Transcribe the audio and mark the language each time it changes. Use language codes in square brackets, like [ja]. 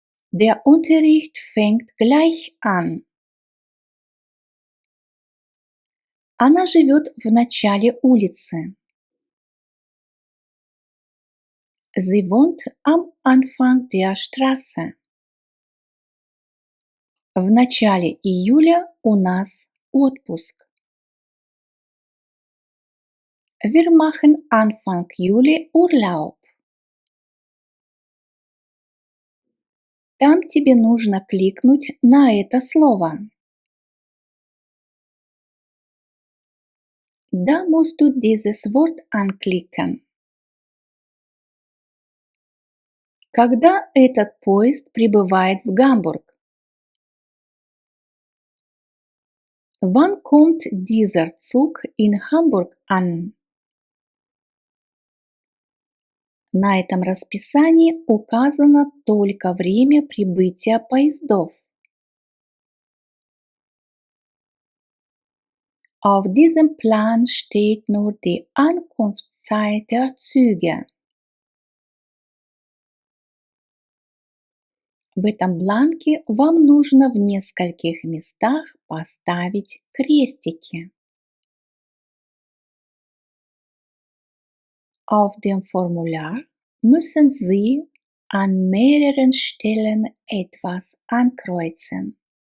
[de] Der Unterricht fängt gleich an. [ru] Она живет в начале улицы. [de] Sie wohnt am Anfang der Straße. [ru] В начале июля у нас отпуск. [de] Wir machen Anfang Juli Urlaub. [ru] Там тебе нужно кликнуть на это слово. [de] Da musst du dieses Wort anklicken. [ru] Когда этот поезд прибывает в Гамбург? [de] Wann kommt dieser Zug in Hamburg an? [ru] На этом расписании указано только время прибытия поездов. [de] Auf diesem Plan steht nur die Ankunftszeit der Züge. [ru] В этом бланке вам нужно в нескольких местах поставить крестики. [de] Auf dem Formular müssen Sie an mehreren Stellen etwas ankreuzen.